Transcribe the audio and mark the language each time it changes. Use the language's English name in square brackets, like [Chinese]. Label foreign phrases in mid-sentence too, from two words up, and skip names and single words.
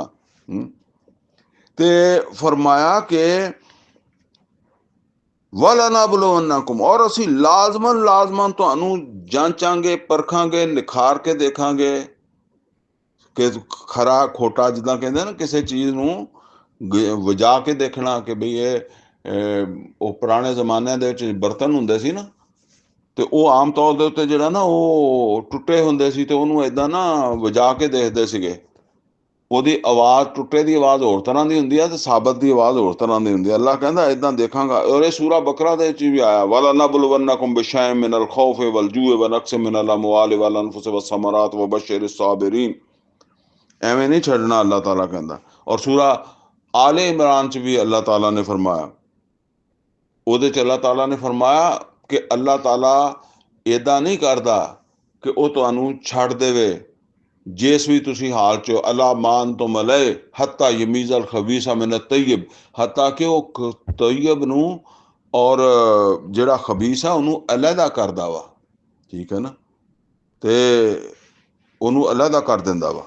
[Punjabi] ਤੇ ਫਰਮਾਇਆ ਕਿ ਵਲਨਬਲਵੰਨਕੁਮ, ਔਰ ਅਸੀਂ ਲਾਜ਼ਮਨ ਤੁਹਾਨੂੰ ਜਾਂਚਾਂਗੇ, ਪਰਖਾਂਗੇ, ਨਿਖਾਰ ਕੇ ਦੇਖਾਂਗੇ ਕਿ ਖਰਾ ਖੋਟਾ ਜਿੱਦਾਂ ਕਹਿੰਦੇ ਨਾ, ਕਿਸੇ ਚੀਜ਼ ਨੂੰ ਵਜਾ ਕੇ ਦੇਖਣਾ ਕਿ ਬਈ ਇਹ ਉਹ ਪੁਰਾਣੇ ਜ਼ਮਾਨਿਆਂ ਦੇ ਵਿੱਚ ਬਰਤਨ ਹੁੰਦੇ ਸੀ ਨਾ, ਤੇ ਉਹ ਆਮ ਤੌਰ ਦੇ ਉੱਤੇ ਜਿਹੜਾ ਨਾ ਉਹ ਟੁੱਟੇ ਹੁੰਦੇ ਸੀ, ਤੇ ਉਹਨੂੰ ਏਦਾਂ ਨਾ ਵਜਾ ਕੇ ਦੇਖਦੇ ਸੀਗੇ। ਉਹਦੀ ਆਵਾਜ਼, ਟੁੱਟੇ ਦੀ ਆਵਾਜ਼ ਹੋਰ ਤਰ੍ਹਾਂ ਦੀ ਹੁੰਦੀ ਹੈ ਤੇ ਸਾਬਤ ਦੀ ਆਵਾਜ਼ ਹੋਰ ਤਰ੍ਹਾਂ ਦੀ ਹੁੰਦੀ ਹੈ। ਅੱਲਾਹ ਕਹਿੰਦਾ ਏਦਾਂ ਦੇਖਾਂਗਾ। ਔਰ ਇਹ ਸੂਰਾ ਬਕਰਾ ਦੇ ਵਿੱਚ ਵੀ ਆਇਆ, [Arabic] ولنبلونكم بشيء من الخوف والجوع ونقص من الأموال والأنفس والثمرات وبشر الصابرين. [Punjabi] ਐਵੇਂ ਨਹੀਂ ਛੱਡਣਾ, ਅੱਲਾਹ ਤਾਲਾ ਕਹਿੰਦਾ। ਔਰ ਸੂਰਾ ਆਲੇ ਇਮਰਾਨ ਚ ਵੀ ਅੱਲਾਹ ਤਾਲਾ ਨੇ ਫਰਮਾਇਆ, ਉਹਦੇ ਚ ਅੱਲਾਹ ਤਾਲਾ ਨੇ ਫਰਮਾਇਆ ਕਿ ਅੱਲਾਹ ਤਾਲਾ ਏਦਾਂ ਨਹੀਂ ਕਰਦਾ ਕਿ ਉਹ ਤੁਹਾਨੂੰ ਛੱਡ ਦੇਵੇ ਜਿਸ ਵੀ ਤੁਸੀਂ ਹਾਲ ਚ ਅਲਾ ਮਾਨ ਤੋਂ ਮਲੇ [Arabic] حتى يميز الخبيث من الطيب, [Punjabi] ਹੱਤਾ ਕਿ ਉਹ ਤੈਯਬ ਨੂੰ ਔਰ ਜਿਹੜਾ ਖਬੀਸ ਆ ਉਹਨੂੰ ਅਲੱਗਾ ਕਰਦਾ ਵਾ, ਠੀਕ ਹੈ ਨਾ, ਤੇ ਉਹਨੂੰ ਅਲੱਗਾ ਕਰ ਦਿੰਦਾ ਵਾ।